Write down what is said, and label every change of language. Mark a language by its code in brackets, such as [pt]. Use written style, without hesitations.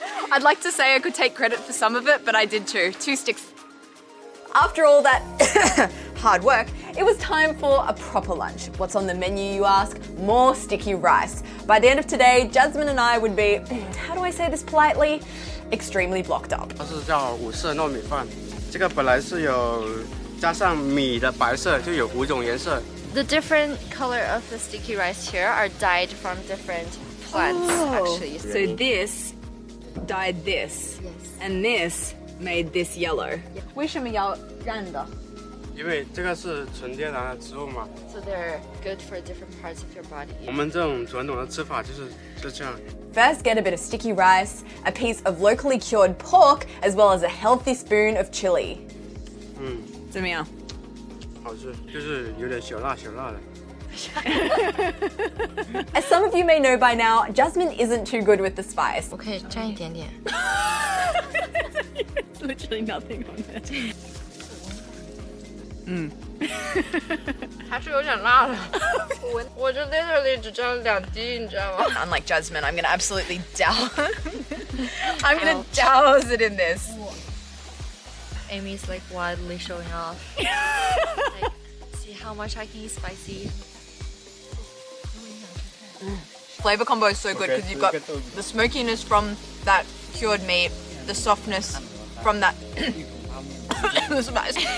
[en] I'd like to say I could take credit for some of it, but I did too. 2 sticks. After all that hard work, it was time for a proper lunch. What's on the menu, you ask? More sticky rice. By the end of today, Jasmine and I would be, how do I say this politely? Extremely blocked up. [zh] 它是叫五色糯米饭，这个本来是有加上米的白色，就有5种颜色。 [en] The different color of the sticky rice here are dyed from different plants, actually. So this dyed this, and this made this yellow. [zh] 为什么要染的？因为这个是纯天然的植物嘛， [en] So they're good for different parts of your body. [zh] 我们这种传统的吃法就是这样。 [en] First, get a bit of sticky rice, a piece of locally cured pork, as well as a healthy spoon of chili. [zh] 怎么样？好吃，就是有点小辣小辣的。 [en] As some of you may know by now, Jasmine isn't too good with the spice. [zh] 我可以沾一点点。 [en] Literally nothing on it. [zh] 还是有点辣的。我就 [en] literally [zh] 只沾了2滴，你知道吗？ [en] Unlike Jasmine, I'm gonna absolutely I'm gonna douse it in this. Amy's like wildly showing off. Like, see how much I can eat spicy. Flavor combo is so good because you've got the smokiness from that cured meat, the softness from that the spice.